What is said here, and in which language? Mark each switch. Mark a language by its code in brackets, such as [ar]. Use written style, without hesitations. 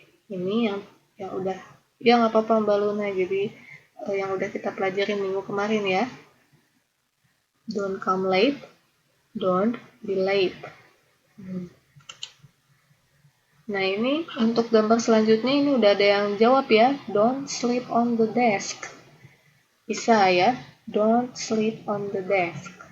[id] Ini yang udah ya nggak apa-apa Mbak Luna. Jadi yang udah kita pelajarin minggu kemarin ya. [en] Don't come late, don't be late. [id] Nah ini untuk gambar selanjutnya ini udah ada yang jawab ya. [en] Don't sleep on the desk. [id] Bisa ya. [en] Don't sleep on the desk.